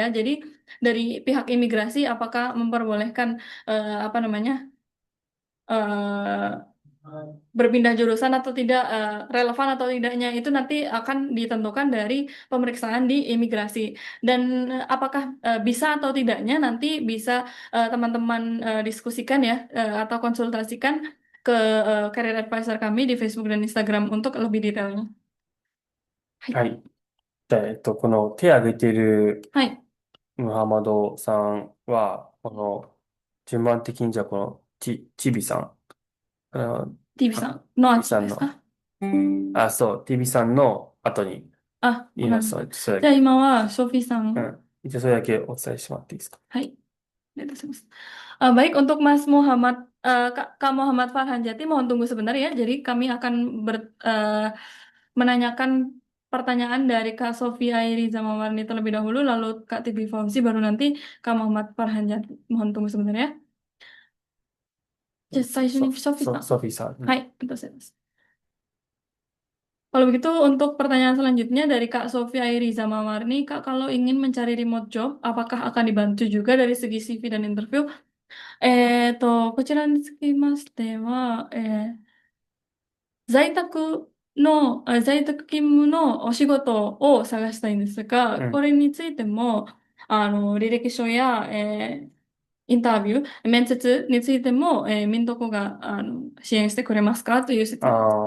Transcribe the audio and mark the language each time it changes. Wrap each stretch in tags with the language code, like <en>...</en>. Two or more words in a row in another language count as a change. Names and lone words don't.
<id>Jadi dari pihak imigrasi apakah memperbolehkan apa namanya eh, berpindah jurusan atau tidak, relevan atau tidaknya itu nanti akan ditentukan dari pemeriksaan di imigrasi. Dan apakah bisa atau tidaknya nanti bisa teman-teman diskusikan ya, atau konsultasikan ke</id> <en>career advisor</en> <id>kami di Facebook dan Instagram untuk lebih detailnya.</id> <ja>Hai. はい。じゃあ、この手を挙げているはい。ムハマドさんは、順番的にじゃあ、チビさん、 TB あ、さんの T 後さんの、ですか？あ、そう、TB さんの後にあ、言います。それじゃあだけ。今はソフィーさん。うん。一応それだけお伝えしてもらっていいですか？はい。Mas.</ja> <id>Baik, untuk Mas Muhammad, Kak Muhammad Farhanjati, mohon tunggu sebentar ya. Jadi kami akan menanyakan pertanyaan dari Kak Sofia Airi Zamawarni terlebih dahulu, lalu Kak Tibi Fauzi, baru nanti Kak Muhammad Farhanjati. Mohon tunggu sebentar ya.</id> <ja>じゃあ最初にソフィーさん。ソフィーさん。うん。</ja> <id>Hai, itu saya. Kalau begitu untuk pertanyaan selanjutnya dari Kak Sofia Airi Zamawarni, Kak, kalau ingin mencari</id> <en>remote job,</en> <id>apakah akan dibantu juga dari segi CV dan interview?</id> <ja>在宅勤務のお仕事を探したいんですが、こうん。れについても、履歴書や、インタビュー、面接についても、ミントコが、支援してくれますかという質問です。</ja>